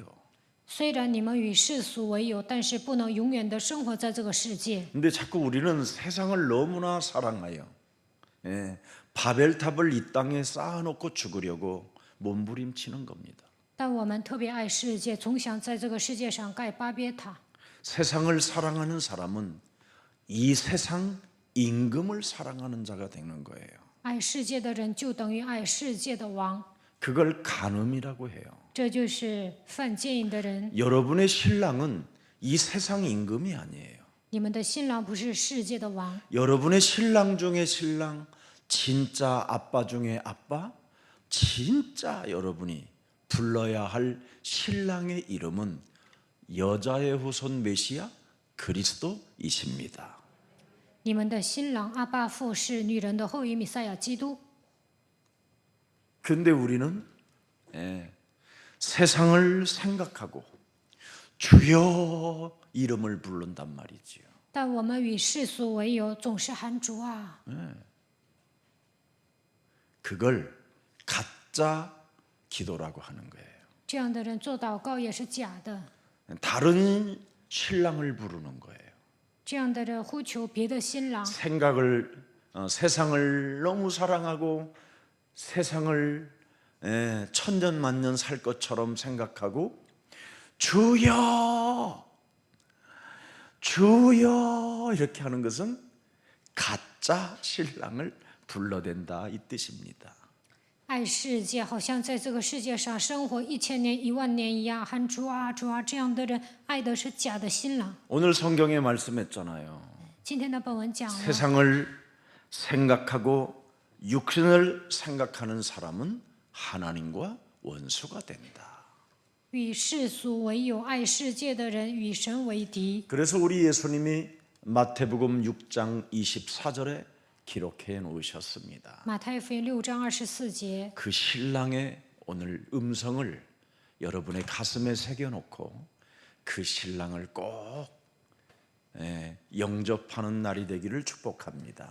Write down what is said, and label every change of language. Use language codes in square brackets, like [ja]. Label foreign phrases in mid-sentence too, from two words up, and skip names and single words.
[zh] 虽然你们与世俗为友，但是不能永远的生活在这个世界。 [ko] 근데 자꾸 우리는 세상을 너무나 사랑하여 바벨탑을 이 땅에 쌓아놓고 죽으려고 몸부림치는 겁니다. [zh] 但我们特别爱世界，总想在这个世界上盖巴别塔。 [ko] 세상을 사랑하는 사람은 이 세상 임금을 사랑하는 자가 되는 거예요. [zh] 爱世界的人就等于爱世界的王， [ko] 그걸 간음이라고 해요. [zh] 这就是犯奸淫的人。 [ko] 여러분의 신랑은 이 세상 임금이 아니에요. [zh] 你们的新郎不是世界的王， [ko] 여러분의 신랑 중에 신랑, 진짜 아빠 중에 아빠, 진짜 여러분이 불러야 할 신랑의 이름은 여자의 후손 메시아 그리스도이십니다. [zh] 你们的新郎阿爸父是女人的后裔弥赛亚基督。 [ko] 근데 우리는 세상을 생각하고 주여 이름을 부른단 말이지요. [zh] 但我们与世俗为友，总是喊主啊。 [ko] 그걸 가짜 기도라고 하는 거예요. [zh] 这样的人做祷告也是假的， [ko] 다른 신랑을 부르는 거예요. [zh] 这样的人呼求别的新郎， [ko] 세상을 너무 사랑하고 세상을 천년만년 살 것처럼 생각하고 주여 주여 이렇게 하는 것은 가짜 신랑을 불러댄다 이 뜻입니다. [zh] 爱世界，好像在这个世界上生活1000年、10000年一样，喊主啊主啊。这样的人爱的是假的新郎。 [ko] 오늘 성경에 말씀했잖아요. [zh] 今天的本文讲了， [ko] 세상을 생각하고 육신을 생각하는 사람은 하나님과 원수가 된다. [zh] 与世俗为友，爱世界的人与神为敌。 [ko] 그래서 우리 예수님이 마태복음 6장 24절에 기록해 놓으셨습니다. [zh] 马太福音6章24节， [ko] 그 신랑의 오늘 음성을 여러분의 가슴에 새겨놓고 그 신랑을 꼭 영접하는 날이 되기를 축복합니다.